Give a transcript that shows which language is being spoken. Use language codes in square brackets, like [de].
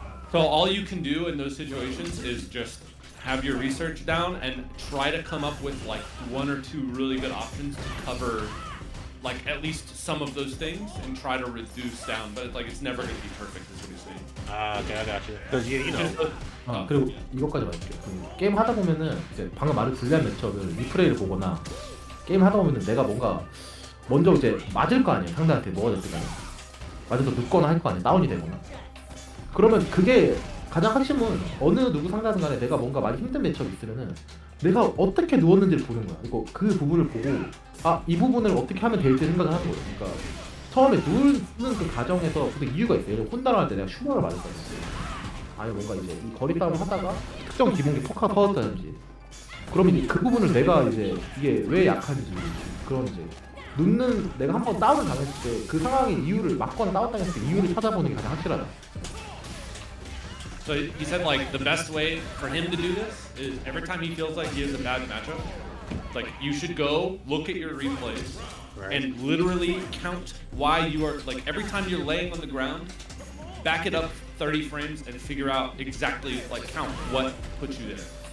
[en] So all you can do in those situations is just have your research down and try to come up with like one or two really good options to cover like at least some of those things and try to reduce down. But like it's never going to be perfect is what he's saying. Okay, I got you. Because you know. [ko] 그리고 이것까지 말할게요. 게임 하다 보면은 이제 방금 말한 불리한 매치업을 리플레이를 보거나 게임 하다 보면은 내가 뭔가 먼저 이제 맞을 거 아니에요. 상대한테 뭐가 됐든 간에 맞아서 눕거나 할 거 아니에요. 다운이 되거나. 그러면 그게 가장 핵심은 어느 누구 상대하든 간에 내가 뭔가 많이 힘든 매치업이 있으면은 내가 어떻게 누웠는지를 보는 거야. 이거 그 부분을 보고 이 부분을 어떻게 하면 될지 생각을 하는 거예요. 그러니까 처음에 누우는 그 과정에서 근데 이유가 있어요. 예를 들어 혼다를 할 때 내가 슈퍼를 맞을 거예요. 아니 뭔가 이제 이 거리 싸움을 하다가 특정 기본기 포카가 터졌다든지 그러면 이제 그 부분을 내가 이제 이게 왜 약한지 그런 이제 눕는 내가 한번 다운을 당했을 때 그 상황의 이유를 맞거나 다운당했을 때 이유를 찾아보는 게 가장 확실하다. [en] So he said like the best way for him to do this is every time he feels like he has a bad matchup, like you should go look at your replays and literally count why you are like every time you're laying on the ground, back it up 30 frames and figure out exactly like count what put you there.